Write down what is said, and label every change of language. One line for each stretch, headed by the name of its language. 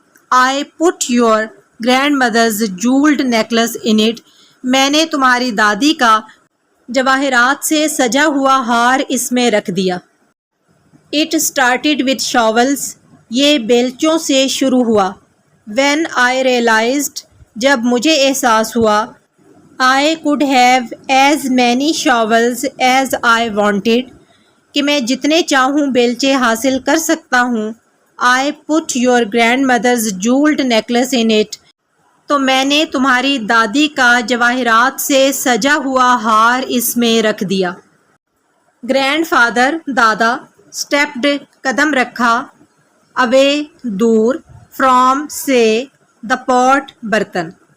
English: I put your grandmother's jeweled necklace in it
Urdu: میں نے تمہاری دادی کا جواہرات سے سجا ہوا ہار اس میں رکھ دیا.
English: It started with shovels
Urdu: یہ بیلچوں سے شروع ہوا.
English: When I realized
Urdu: جب مجھے احساس ہوا.
English: I could have as many shovels as I wanted
Urdu: کہ میں جتنے چاہوں بیلچے حاصل کر سکتا ہوں.
English: I put your grandmother's jeweled necklace in it.
Urdu: تو میں نے تمہاری دادی کا جواہرات سے سجا ہوا ہار اس میں رکھ دیا.
English: grandfather
Urdu: دادا،
English: stepped
Urdu: قدم رکھا،
English: away
Urdu: دور،
English: from
Urdu: سے
English: the pot
Urdu: برتن.